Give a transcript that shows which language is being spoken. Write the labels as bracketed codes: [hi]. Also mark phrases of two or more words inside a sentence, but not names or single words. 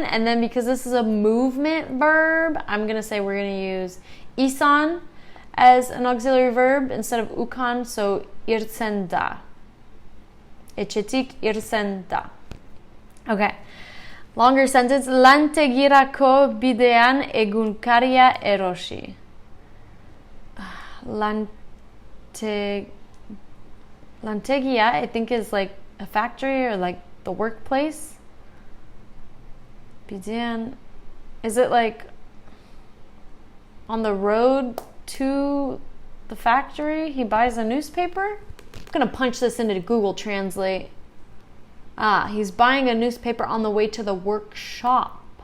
[en] And then because this is a movement verb, I'm going to say we're going to use isan as an auxiliary verb instead of ukan, so irtsenda. [eu] Echetik irtsenda. Okay. [en] Longer sentence. [eu] Lantegirako bidean egunkaria eroshi. Lantegia, [en] I think, is like a factory or like the workplace. Bidean, is it like on the road to the factory? He buys a newspaper? I'm gonna punch this into Google Translate. He's buying a newspaper on the way to the workshop.